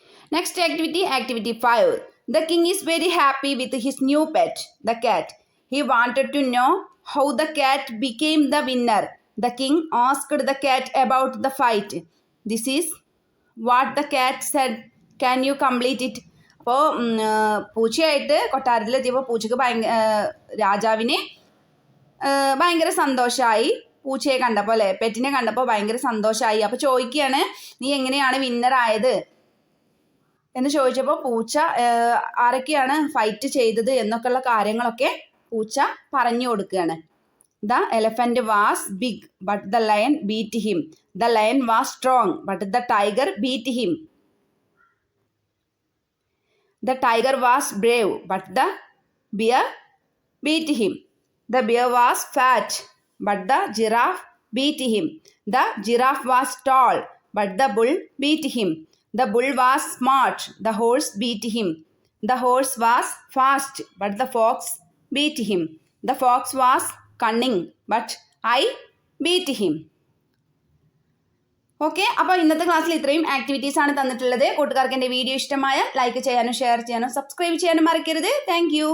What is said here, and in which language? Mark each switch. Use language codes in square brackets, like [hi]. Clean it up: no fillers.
[en] Next activity, activity 5. The king is very happy with his new pet, the cat. He wanted to know how the cat became the winner. The king asked the cat about the fight. This is what the cat said. Can you complete it? [ml] അപ്പോൾ പൂച്ചയായിട്ട് കൊട്ടാരത്തിലെത്തിയപ്പോൾ പൂച്ചക്ക് രാജാവിന് ഭയങ്കര സന്തോഷമായി. പൂച്ചയെ കണ്ടപ്പോൾ അല്ലേ, പെറ്റിനെ കണ്ടപ്പോൾ ഭയങ്കര സന്തോഷമായി. അപ്പോൾ ചോദിക്കുകയാണ്, നീ എങ്ങനെയാണ് വിന്നറായത് എന്ന് ചോദിച്ചപ്പോൾ പൂച്ച ആരൊക്കെയാണ് ഫൈറ്റ് ചെയ്തത് എന്നൊക്കെയുള്ള കാര്യങ്ങളൊക്കെ പൂച്ച പറഞ്ഞു കൊടുക്കുകയാണ്. [en] The elephant was big, but the lion beat him. The lion was strong, but the tiger beat him. The tiger was brave, but the bear beat him. The bear was fat, but the giraffe beat him. The giraffe was tall, but the bull beat him. The bull was smart, the horse beat him. The horse was fast, but the fox beat him. The fox was cunning, but I beat him. [ml] Okay, അപ്പോൾ ഇന്നത്തെ ക്ലാസ്സിൽ ഇത്രയും activities ആണ് തന്നിട്ടുള്ളത്. കൂട്ടുകാർക്ക് എൻ്റെ video ഇഷ്ടമായ like ചെയ്യാനും ഷെയർ ചെയ്യാനും സബ്സ്ക്രൈബ് ചെയ്യാനും മറക്കരുത്. താങ്ക്